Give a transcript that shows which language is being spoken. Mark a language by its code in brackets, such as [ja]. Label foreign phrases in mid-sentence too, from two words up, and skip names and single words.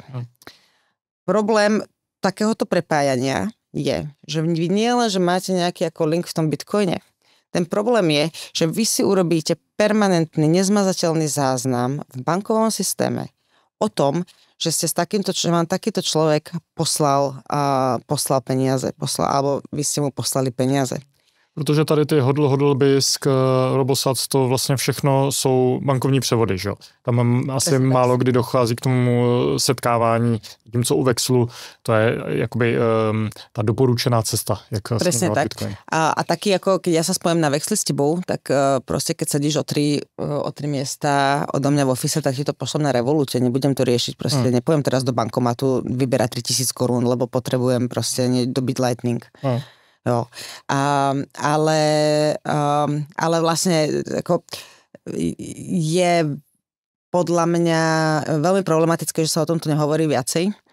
[sk] Problém takéhoto prepájania je, že vy nie len, že máte nejaký ako link v tom bitcoine. Ten problém je, že vy si urobíte permanentný, nezmazateľný záznam v bankovom systéme o tom, že ste s takýmto, že vám takýto človek poslal peniaze, alebo vy ste mu poslali peniaze. [cs] Protože tady ty hodl, BISC, Robosat, to vlastně všechno jsou bankovní převody, že jo? Tam asi málo kdy dochází k tomu setkávání, tím co u Vexlu, to je jakoby ta doporučená cesta, jak [sk] presne tak. Bitcoin. A taky ako, keď ja sa spojím na Vexli s tebou, tak proste keď sedíš o tri miesta odo mňa v office, tak ti to pošlem na Revolute, nebudem to riešiť, proste nepojem teraz do bankomatu vyberať 3000 korún, lebo potrebujem proste dobiť Lightning. Jo. Ale vlastne ako je podľa mňa veľmi problematické, že sa o tomto nehovorí viacej.